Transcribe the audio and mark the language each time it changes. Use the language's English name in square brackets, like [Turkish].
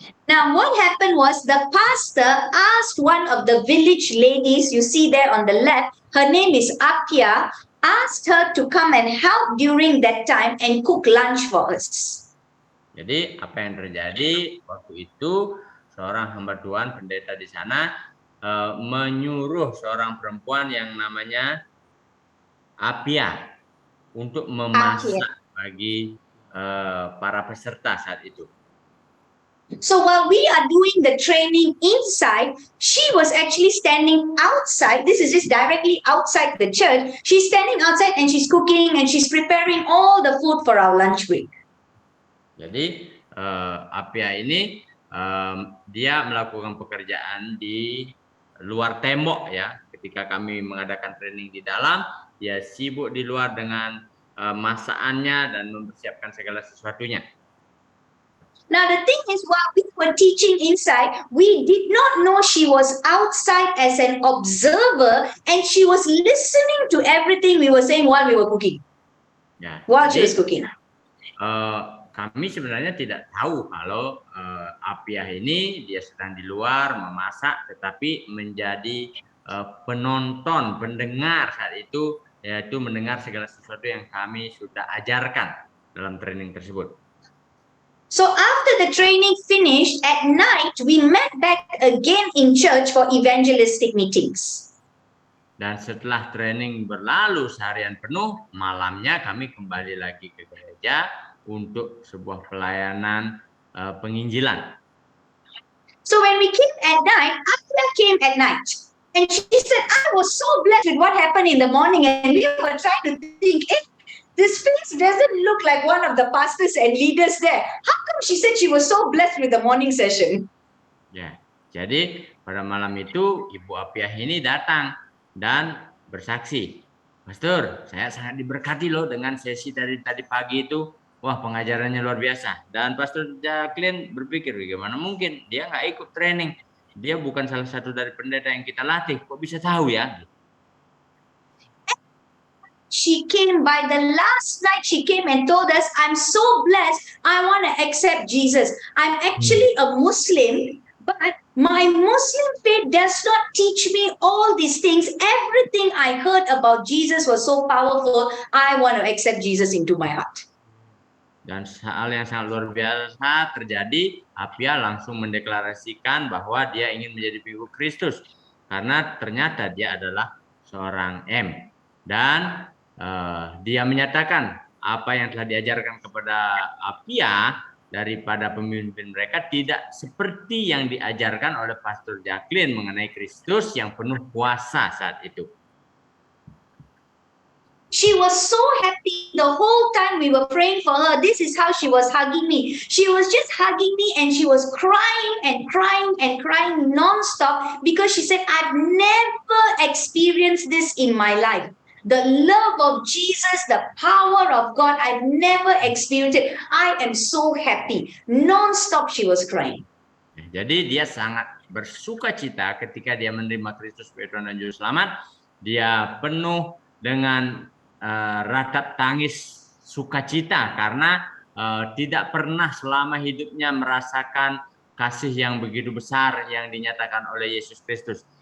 [English] Now, what happened was the pastor asked one of the village ladies, you see there on the left, her name is Apia, asked her to come and help during that time and cook lunch for us. [Indonesian] Jadi apa yang terjadi waktu itu, seorang hamba Tuhan pendeta di sana menyuruh seorang perempuan yang namanya Apia untuk memasak bagi para peserta saat itu. [English] So while we are doing the training inside, she was actually standing outside. This is just directly outside the church. She's standing outside and she's cooking and she's preparing all the food for our lunch break. [Indonesian] Jadi Apia ini dia melakukan pekerjaan di luar tembok ya. Ketika kami mengadakan training di dalam, dia sibuk di luar dengan masakannya dan mempersiapkan segala sesuatunya. [English] Now, the thing is, while we were teaching inside, we did not know she was outside as an observer and she was listening to everything we were saying while we were cooking. [Indonesian] Ya, [English] While she was cooking. [Indonesian] Kami sebenarnya tidak tahu kalau Apia ini dia sedang di luar memasak, tetapi menjadi penonton, pendengar saat itu yaitu mendengar segala sesuatu yang kami sudah ajarkan dalam training tersebut. [English] So after the training finished, at night, we met back again in church for evangelistic meetings. [Indonesian] Dan setelah training berlalu seharian penuh, malamnya kami kembali lagi ke gereja untuk sebuah pelayanan penginjilan. [English] So when we came at night, Akila came at night. And she said, I was so blessed with what happened in the morning. And we were trying to think, this face doesn't look like one of the pastors and leaders there. How come she said she was so blessed with the morning session? [Indonesian] Ya, jadi pada malam itu Ibu Apiah ini datang dan bersaksi, Pastor, saya sangat diberkati loh dengan sesi dari tadi pagi itu. Wah, pengajarannya luar biasa. Dan Pastor Jacqueline berpikir, bagaimana mungkin dia nggak ikut training? Dia bukan salah satu dari pendeta yang kita latih. Kok bisa tahu ya? [English] She came by the last night, she came and told us, I'm so blessed, I want to accept Jesus. I'm actually a Muslim, but my Muslim faith does not teach me all these things. Everything I heard about Jesus was so powerful. I want to accept Jesus into my heart. [Indonesian] Dan hal yang sangat luar biasa terjadi, Apia langsung mendeklarasikan bahwa dia ingin menjadi pengikut Kristus. Karena ternyata dia adalah seorang M. Dan dia menyatakan apa yang telah diajarkan kepada Apia daripada pemimpin mereka tidak seperti yang diajarkan oleh Pastor Jacqueline mengenai Kristus yang penuh kuasa saat itu. [English] She was so happy the whole time we were praying for her. This is how she was hugging me. She was just hugging me and she was crying and crying and crying non-stop because she said, I've never experienced this in my life. The love of Jesus, the power of God, I've never experienced it. I am so happy. Non-stop she was crying. [Indonesian] Jadi dia sangat bersuka cita ketika dia menerima Kristus sebagai Tuhan dan Juru Selamat. Dia penuh dengan ratap tangis sukacita karena tidak pernah selama hidupnya merasakan kasih yang begitu besar yang dinyatakan oleh Yesus Kristus.